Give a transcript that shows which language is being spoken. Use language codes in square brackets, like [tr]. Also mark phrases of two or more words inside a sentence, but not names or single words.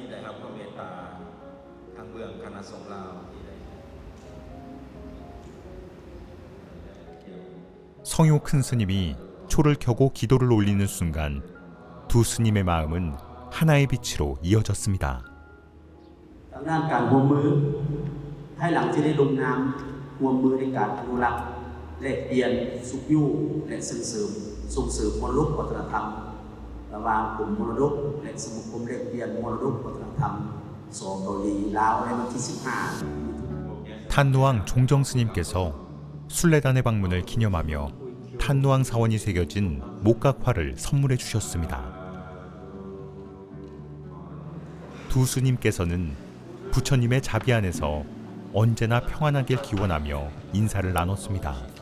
[ko] 성효 큰 스님이 초를 켜고 기도를 올리는 순간 두 스님의 마음은 하나의 빛으로 이어졌습니다. [th] ด้านการร่วมมือภายหลังที่ได้ลงนามร่วมมือในการอนุรักษ์แลกเปลี่ยนสุขอยู่และส่งเสริมมรดกวัฒนธรรมระหว่างกลุ่มมรดกและสมาคมแลกเปลี่ยนมรดกวัฒนธรรมสองเกาหลีลาวในวันที่ 15 [ko] 탄누왕 종정 스님께서 순례단의 방문을 기념하며 탄누왕 사원이 새겨진 목각화를 선물해 주셨습니다. 두 스님께서는 부처님의 자비 안에서 언제나 평안하길 기원하며 인사를 나눴습니다.